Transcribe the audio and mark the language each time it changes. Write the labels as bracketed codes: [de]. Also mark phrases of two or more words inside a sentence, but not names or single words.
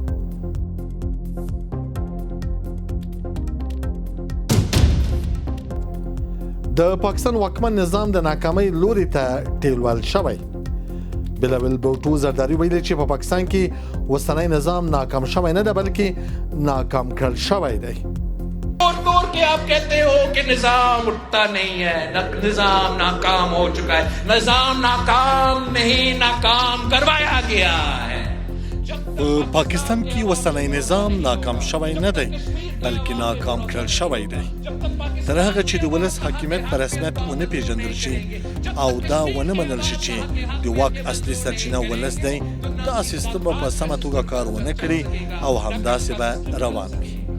[ps] د پاکستان واکمن نظام د ناکامۍ لوري ته ټیلول شوی. بېلابېل بوټو زرداري ویلي چې په پاکستان کې اوسنی نظام ناکام شوی نه ده بلکې ناکام کړل شوی دی. [ur] دور کے آپ کہتے ہو کہ نظام اٹھتا نہیں ہے، نظام ناکام ہو چکا ہے، نظام ناکام نہیں، ناکام کروایا گیا ہے. [ps] پاکستان کې اوسنی نظام ناکام شوی نه دی بلکې ناکام کړل شوی دی. تر هغه چې د ولس حاکمیت په رسمیت ونه پیژندل شي او دا ونه منل شي چې د واک اصلي سرچینه ولس دی، دا سیستم به په سمه توګه کار ونه کړي او همداسې به روان وي.